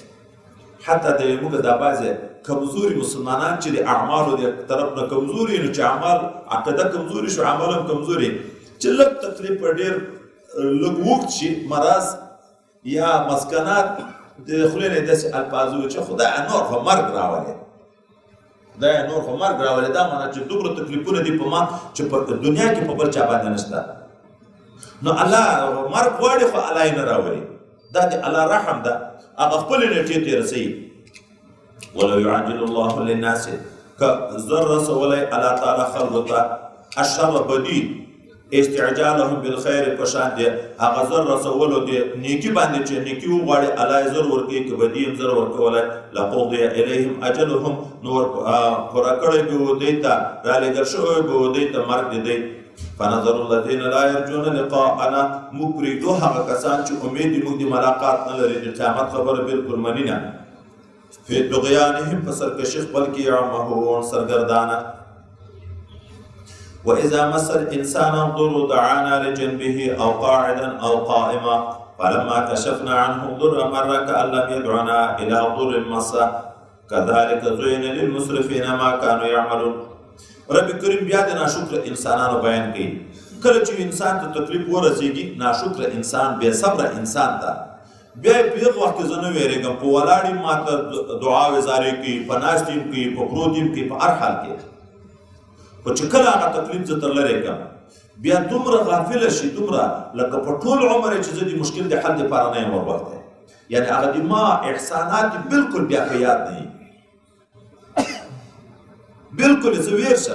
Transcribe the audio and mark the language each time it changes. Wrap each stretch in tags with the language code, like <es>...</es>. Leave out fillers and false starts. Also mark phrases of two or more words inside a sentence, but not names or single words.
<ps>حتی د موږ دا بعضې کمزوري مسلمانان چې د اعمالو د طرف نه کمزوري، نو چې اعمال عقیده کمزوري شو، عمل هم کمزوري، چې لږ تکلیف په ډېر لږ اوږد شي، مرض یا مسکنات د خولې نه داسې الفاظ وي چې خدایه نور خو مرګ راولې، خدایه نور خو مرګ راولې، دا معنی چې دومره تکلیفونه دي په ما چې په دنیا کې په بل چا باندې نشته. نو الله مرګ غواړي خو الله یې نه راولي، دا د الله رحم ده، هغه خپلې نیټې ته رسوي.</ps> <ar>ولو یعجل الله للناس،</ar> <ps>که زر رسولی الله تعالی خلقو ته الشر بدي</ps> <ar>استعجالهم بالخیر</ar> <ps>په شان دی هغه زر رسولو د نیکي باندې چې نیکي وغواړي الله یې زر ورکوي، که بدي هم زر ورکولی</ps> <ar>لقضي الیهم اجلهم،</ar> <ps>نو پوره کړی به و دوی ته، رالېږل شوی به و دوی ته مرګ د دوی.</ps> <ar>فنظر الذین لا یرجون لقاءنا،</ar> <ps>موږ پرېږدو هغه کسان چې امید موږ د ملاقات نه لري، د قیامت خبره بلکل مني نه.</ps> <ar>فی طغیانهم،</ar> <ps>په سرکشي خپل کې یعمهون، سرګردانه.</ps> <ar>وإذا مس الإنسان الضر دعانا لجنبه أو قاعدا أو قائما فلما كشفنا عنه الضر مر كأن لم يدعنا إلى ضر مسه كذلك زين للمسرفين ما كانوا يعملون.</ar> <ps>رب کریم بیا د ناشکر انسانانو بیان کوي، کله چې انسان ته تکلیف ورسېږي، ناشکر انسان، بې صبره انسان ته بیا یې په هغه وخت کې زه نه ویرېږم، په ولاړ یم ماته دعاوې زارې کوي، په ناست یم کوي، په پروت یم کوي، په هر حال کې. خو چې کله هغه تکلیف زه تر لرې کړم، بیا دومره غافله شي، دومره لکه په ټول عمر یې چې زه د مشکل د حل دپاره نه یم ورغلی، یعنې هغه د ما احسانات بلکل بیا په یاد نه وي، بلکل یې زه ویر شم.</ps>